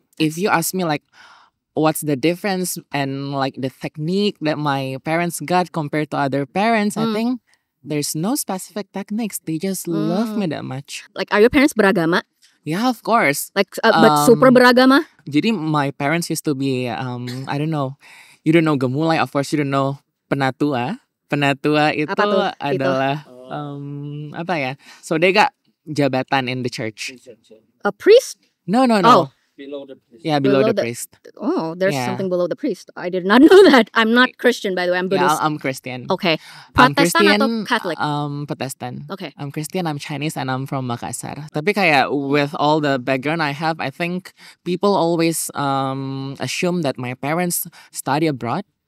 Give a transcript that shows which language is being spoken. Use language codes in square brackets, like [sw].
[en] If you ask me like what's the difference and like the technique that my parents got compared to other parents, I think there's no specific techniques. They just love me that much. Like, are your parents beragama? Yeah, of course. Like, but super beragama? Jadi my parents used to be, I don't know. You don't know gemulai, of course you don't know penatua. [id] Penatua itu adalah apa ya? [en] So they got jabatan in the church. A priest? No. Oh. Below the priest. Yeah, below the priest. Oh, there's something below the priest. I did not know that. I'm not Christian, by the way. I'm Buddhist. Yeah, I'm Christian. Okay. I'm Protestant Christian, [id] atau Catholic? [en] Protestant. Okay. I'm Christian, I'm Chinese, and I'm from Makassar. [id] Tapi kayak [en] with all the background I have, I think people always assume that my parents study abroad.